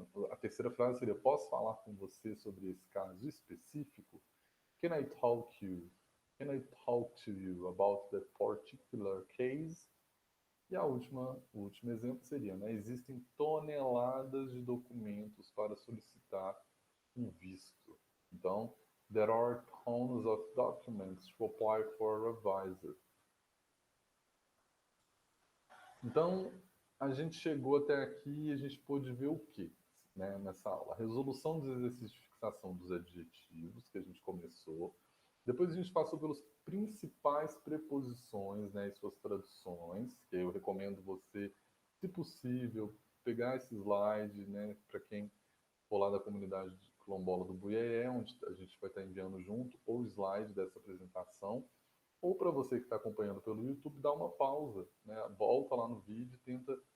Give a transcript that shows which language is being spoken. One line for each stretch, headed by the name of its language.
Portuguese: A terceira frase seria: posso falar com você sobre esse caso específico?
English: Can I talk you? Can I talk to you about that particular case?
Portuguese: E o último exemplo seria, né? Existem toneladas de documentos para solicitar um visto.
English: Então, there are tons of documents to apply for a visa.
Portuguese: Então, a gente chegou até aqui e a gente pôde ver o quê, né, nessa aula? A resolução dos exercícios de fixação dos adjetivos, que a gente começou. Depois a gente passou pelas principais preposições, né, e suas traduções, que eu recomendo você, se possível, pegar esse slide, né, para quem for lá da comunidade quilombola do Buiaé, onde a gente vai estar enviando junto, ou o slide dessa apresentação, ou para você que está acompanhando pelo YouTube, dá uma pausa, né? Volta lá no vídeo e tenta